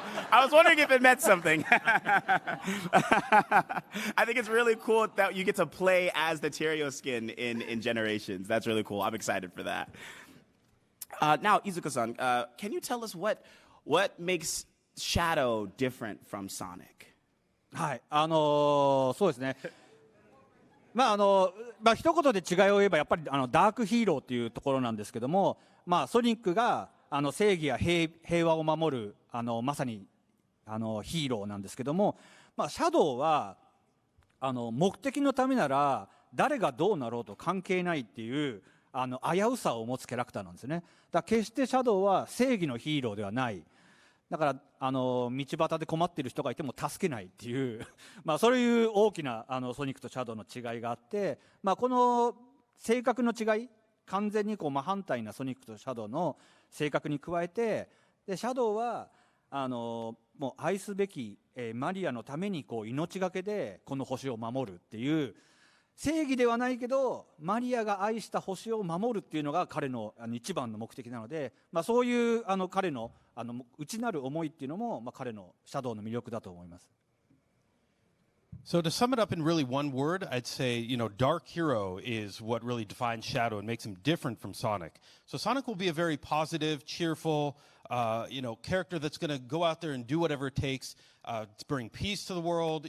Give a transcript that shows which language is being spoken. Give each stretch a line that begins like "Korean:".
English: I was wondering if it meant something. I think it's really cool that you get to play as the Terios skin in Generations. That's really cool. I'm excited for that. Now, Iizuka-san, can you tell us what makes Shadow different from Sonic?
Japanese: はい、そうですね。一言で違いを言えばやっぱりダークヒーローっていうところなんですけども、ソニックが正義や平和を守るまさにヒーローなんですけども、シャドウは目的のためなら誰がどうなろうと関係ないっていう危うさを持つキャラクターなんですよね。だから決してシャドウは正義のヒーローではない。だから道端で困っている人がいても助けないっていうそういう大きなソニックとシャドウの違いがあって、この性格の違い、完全に真反対なソニックとシャドウの性格に加えて、でシャドウはもう愛すべき、マリアのために命がけでこの星を守るっていう正義ではないけどマリアが愛した星を守るっていうのが彼の一番の目的なので、そういう彼の内なる思いっていうのも、彼のシャドウの魅力だと思います。
English: So to sum it up in really one word, I'd say, Dark Hero is what really defines Shadow and makes him different from Sonic. So Sonic will be a very positive, cheerful, character that's going to go out there and do whatever it takes to bring peace to the world.